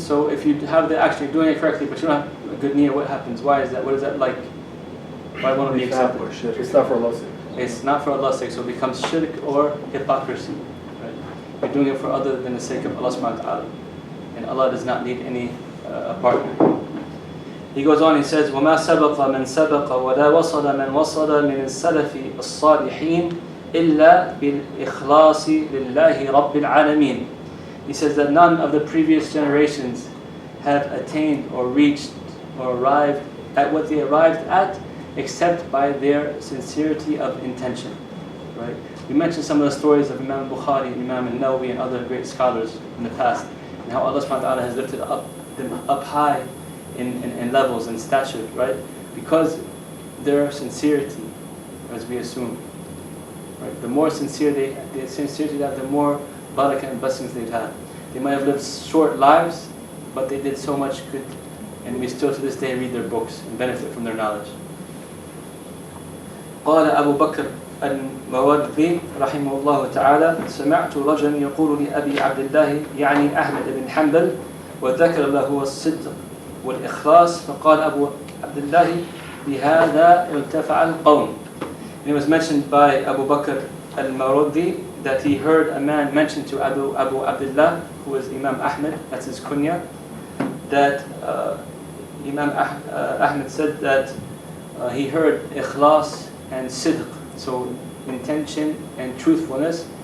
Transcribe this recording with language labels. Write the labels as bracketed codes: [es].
[en] So if you have the action, you're doing it correctly, but you don't have a good niyyah, what happens? Why is that? What is that like? Why won't it be accepted? It's not for Allah's sake. It's not for Allah's sake, so it becomes shirk or hypocrisy. Right? You're doing it for other than the sake of Allah subhanahu wa ta'ala. And Allah does not need any partner. He goes on, he says, [ar] وَمَا سَبَقَ مَنْ سَبَقَ وَلَا وَصَلَ مَنْ وَصَلَ مِنَ السَّلَفِ الصَّالِحِينَ إِلَّا بِالْإِخْلَاصِ لِلَّهِ رَبِّ الْعَالَمِينَ. [en] He says that none of the previous generations have attained or reached or arrived at what they arrived at except by their sincerity of intention. Right? We mentioned some of the stories of Imam Bukhari, Imam al-Nawawi, and other great scholars in the past, and how Allah subhanahu wa ta'ala has lifted them up high in levels and stature, right? Because their sincerity, as we assume. Right? The more sincere the sincerity they have, the more barakah and blessings they've had. They might have lived short lives, but they did so much good, and we still to this day read their books and benefit from their knowledge. [ar] قال أبو بكر الموردي رحمه الله تعالى سمعت رجلا يقول لأبي عبد الله يعني أحمد بن حنبل وذكر له الصدق والإخلاص فقال أبو عبد الله بهذا ارتفع القوم. [en] And it was mentioned by Abu Bakr al-Marudi that he heard a man mention to Abu Abdullah, who was Imam Ahmed, that's his kunya, that Imam Ahmed said that he heard ikhlas and sidq, so intention and truthfulness.